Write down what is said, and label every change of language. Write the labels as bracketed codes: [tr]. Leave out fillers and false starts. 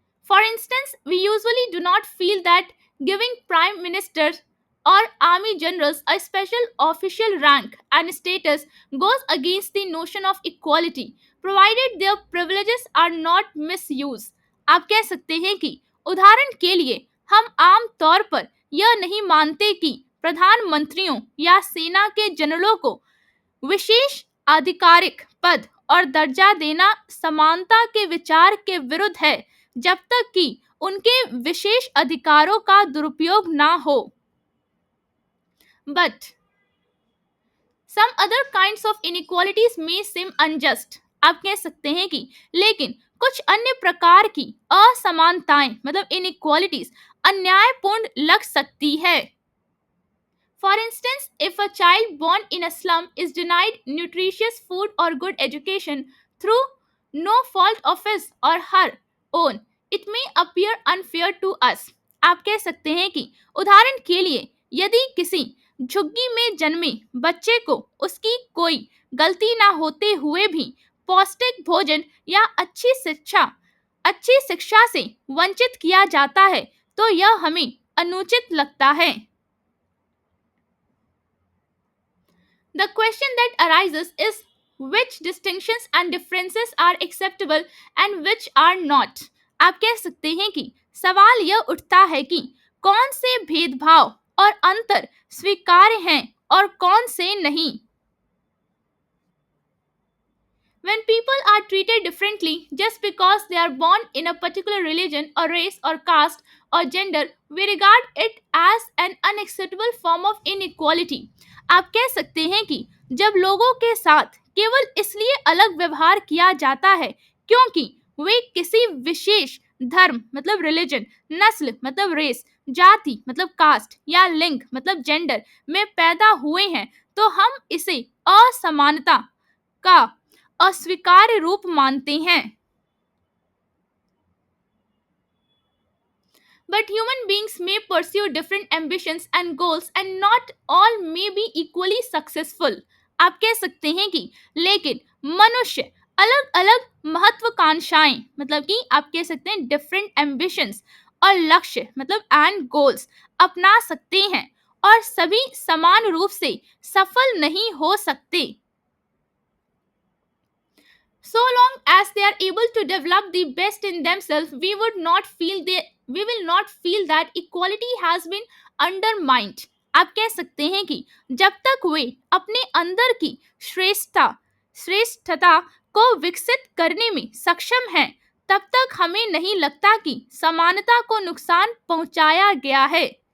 [en] For instance, we usually do not feel that giving prime ministers or army generals a special official rank and status goes against the notion of equality, provided their privileges are not misused। [hi] आप कह सकते हैं कि उदाहरण के लिए हम आम तौर पर यह नहीं मानते कि प्रधानमंत्रियों या सेना के जनरलों को विशेष आधिकारिक पद और दर्जा देना समानता के विचार के विरुद्ध है जब तक कि उनके विशेष अधिकारों का दुरुपयोग ना हो। But [en] some other kinds of inequalities may seem unjust, [hi] आप कह सकते हैं कि लेकिन कुछ अन्य प्रकार की असमानताएं मतलब इनइक्वालिटीज अन्यायपूर्ण लग सकती है. [en] For instance, if a child born in a slum is denied nutritious food or good education through no fault of his or her own, it may appear unfair to us. [hi] आप कह सकते हैं कि उदाहरण के लिए यदि किसी झुग्गी में जन्मे बच्चे को उसकी कोई गलती ना होते हुए भी पौष्टिक भोजन या अच्छी शिक्षा से वंचित किया जाता है तो यह हमें अनुचित लगता है. [en] The question that arises is which distinctions and differences are acceptable and which are not. [hi] आप कह सकते हैं कि सवाल यह उठता है कि कौन से भेदभाव और अंतर स्वीकार्य हैं और कौन से नहीं. [en] When people are treated differently just because they are born in a particular religion or race or caste or gender, we regard it as an unacceptable form of inequality. [hi] आप कह सकते हैं कि जब लोगों के साथ केवल इसलिए अलग व्यवहार किया जाता है क्योंकि वे किसी विशेष धर्म मतलब रिलीजन, नस्ल मतलब रेस, जाति मतलब कास्ट या लिंग मतलब जेंडर में पैदा हुए हैं तो हम इसे असमानता का अस्वीकार्य रूप मानते हैं. [en] But human beings may pursue different ambitions and goals and not all may be equally successful. [hi] आप कह सकते हैं कि लेकिन मनुष्य अलग अलग महत्वाकांक्षाएं मतलब कि आप कह सकते हैं [en] different ambitions [hi] और लक्ष्य मतलब [en] and goals [hi] अपना सकते हैं और सभी समान रूप से सफल नहीं हो सकते. [en] So long as they are able to develop the best in themselves, we will not feel that equality has been undermined. [hi] आप कह सकते हैं कि जब तक वे अपने अंदर की श्रेष्ठता को विकसित करने में सक्षम हैं, तब तक हमें नहीं लगता कि समानता को नुकसान पहुंचाया गया है.